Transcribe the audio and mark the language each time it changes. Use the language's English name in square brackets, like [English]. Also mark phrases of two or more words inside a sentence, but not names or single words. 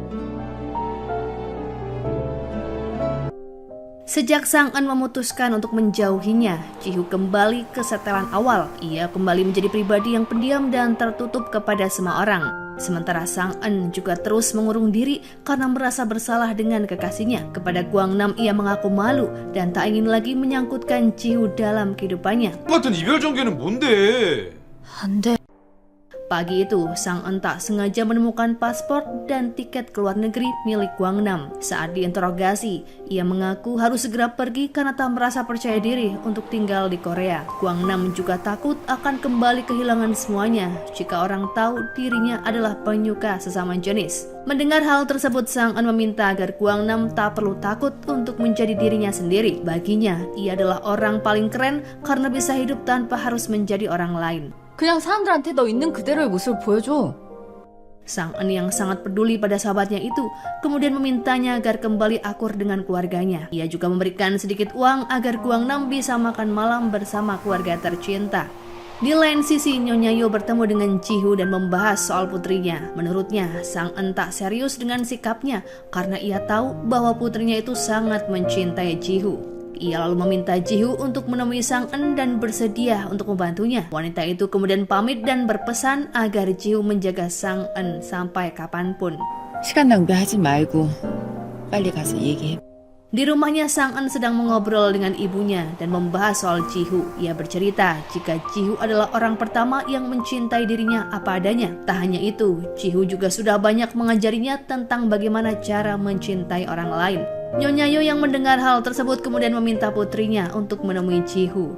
[Indonesian] Sejak Sang Eun memutuskan untuk menjauhinya, Ji-hoo kembali ke setelan awal. Ia kembali menjadi pribadi yang pendiam dan tertutup kepada semua orang. Sementara Sang Eun juga terus mengurung diri karena merasa bersalah dengan kekasihnya. Kepada Gwangnam ia mengaku malu dan tak ingin lagi menyangkutkan Ji-hoo dalam kehidupannya. [Korean] 똑같은 이별 전개는 뭔데? 안 돼. [Indonesian] Pagi itu, Sang Eun tak sengaja menemukan paspor dan tiket ke luar negeri milik Gwangnam. Saat diinterogasi, ia mengaku harus segera pergi karena tak merasa percaya diri untuk tinggal di Korea. Gwangnam juga takut akan kembali kehilangan semuanya jika orang tahu dirinya adalah penyuka sesama jenis. Mendengar hal tersebut, Sang Eun meminta agar Gwangnam tak perlu takut untuk menjadi dirinya sendiri. Baginya, ia adalah orang paling keren karena bisa hidup tanpa harus menjadi orang lain. [Korean] 그냥 사람들한테 너 있는 그대로의 모습을 보여줘. [Indonesian] Sang Eun yang sangat peduli pada sahabatnya itu kemudian memintanya agar kembali akur dengan keluarganya. Ia juga memberikan sedikit uang agar Gwangnam bisa makan malam bersama keluarga tercinta. Di lain sisi, Nyonya Yo bertemu dengan Ji-hoo dan membahas soal putrinya. Menurutnya, Sang Eun tak serius dengan sikapnya karena ia tahu bahwa putrinya itu sangat mencintai Ji-hoo. Ia lalu meminta Ji-hoo untuk menemui Sang Eun dan bersedia untuk membantunya. Wanita itu kemudian pamit dan berpesan agar Ji-hoo menjaga Sang Eun sampai kapanpun. [Korean] 시간 낭비하지 말고 빨리 가서 얘기해. [Indonesian] Di rumahnya, Sang Eun sedang mengobrol dengan ibunya dan membahas soal Ji-hoo. Ia bercerita jika Ji-hoo adalah orang pertama yang mencintai dirinya apa adanya. Tak hanya itu, Ji-hoo juga sudah banyak mengajarinya tentang bagaimana cara mencintai orang lain. Nyonya Yo yang mendengar hal tersebut kemudian meminta putrinya untuk menemui Ji-hoo.